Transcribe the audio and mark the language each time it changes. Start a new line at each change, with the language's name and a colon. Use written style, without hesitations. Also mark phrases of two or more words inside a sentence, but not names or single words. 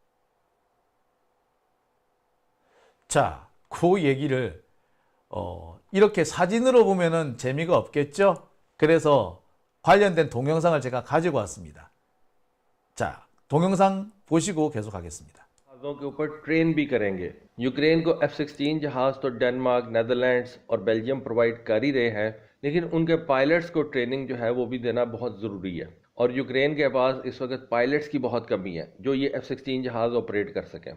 Korean: 자, 그 얘기를 이렇게 사진으로 보면은 재미가 없겠죠? 그래서 관련된 동영상을 제가 가지고 왔습니다. 자, 동영상 보시고 계속하겠습니다.
Hindi: जहाज़ों के ऊपर ट्रेन भी करेंगे। यूक्रेन को F-16 जहाज तो डेनमार्क, नेदरलैंड्स और बेल्जियम प्रोवाइड कर ही रहे हैं। लेकिन उनके पायलट्स को ट्रेनिंग जो है वो भी देना बहुत ज़रूरी है। और यूक्रेन के पास इस वक्त पायलट्स की बहुत कमी है जो ये F-16 जहाज़ ऑपरेट कर सकें।